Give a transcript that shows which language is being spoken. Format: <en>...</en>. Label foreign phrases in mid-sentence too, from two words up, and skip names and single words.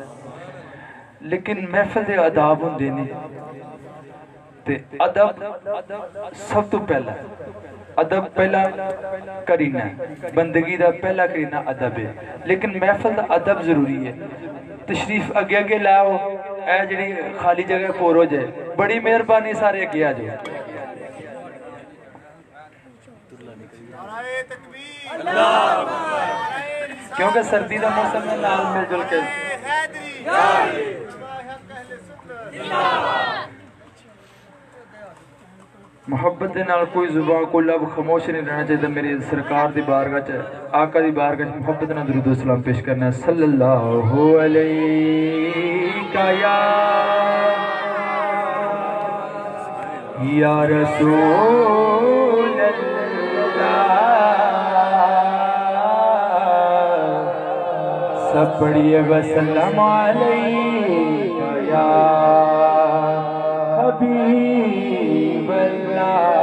<pa>لیکن محفل دے آداب ہوندے نے تے ادب سب تو پہلا, ادب پہلا کرینہ ہے, بندگی دا پہلا کرینہ ادب ہے. لیکن محفل دا ادب ضروری ہے. تشریف اگے اگے لاؤ, اے جڑی خالی جگہ پور ہو جائے, بڑی مہربانی سارے اگے آ جائے. کیونکہ سردی دا موسم ہے, نال مل جل کے محبت دے نال کوئی زبان کو لب خاموش نہیں رہنا چاہیے. میری سرکار دی بارگاہ چ, آقا دی بارگاہ چ محبت نال درود و سلام پیش کرنا ہے.</pa> <ar>صلی اللہ علیہ یا رسول اللہ.</ar> <pa>سب پڑھیے</pa> <ar>وسلم علیہ یا حبیب اللہ.</ar>